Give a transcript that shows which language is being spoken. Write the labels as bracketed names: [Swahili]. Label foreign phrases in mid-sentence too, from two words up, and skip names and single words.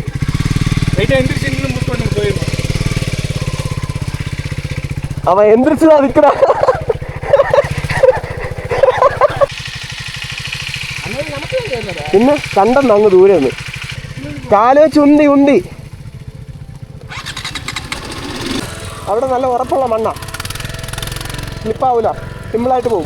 [Tamil] ரைட்டாக எந்திரிச்சு நின்று புஷ் பண்ணி போயிடுவோம். அவன் எந்திரிச்சுதான் நிற்கிறான். [Malayalam] പിന്നെ കണ്ടെന്ന് അങ്ങ് ദൂരെ നിന്ന് കാല് വെച്ച് ഉന്തി അവിടെ നല്ല ഉറപ്പുള്ള മണ്ണാ, സ്ലിപ്പാവൂല, സിമ്പിളായിട്ട് പോകും.